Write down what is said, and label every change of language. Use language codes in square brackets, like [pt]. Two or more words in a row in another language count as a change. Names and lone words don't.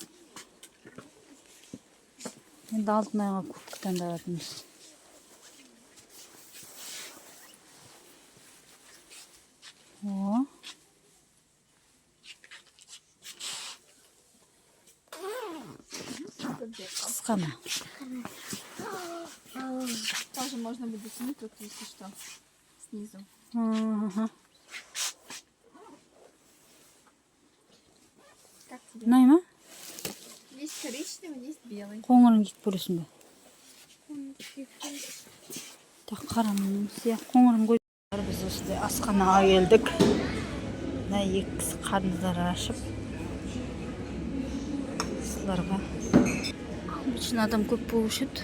[kk] Енді алтын айға куртка таңдадыңыз. О. Қысқа ма? [ru] Тоже можно будет снять тут, если что, снизу. Ага. Как тебе? [kk] Ұнай ма? [ru] Есть коричневый, есть белый. [kk] Қоңырын киіп көресің бе? Так, қарамын. Қоңырын қой. Біз осындай асханаға келдік. Мына екі кісі қарындары ашып. Сыларға. Үшін адам көп болушы еді.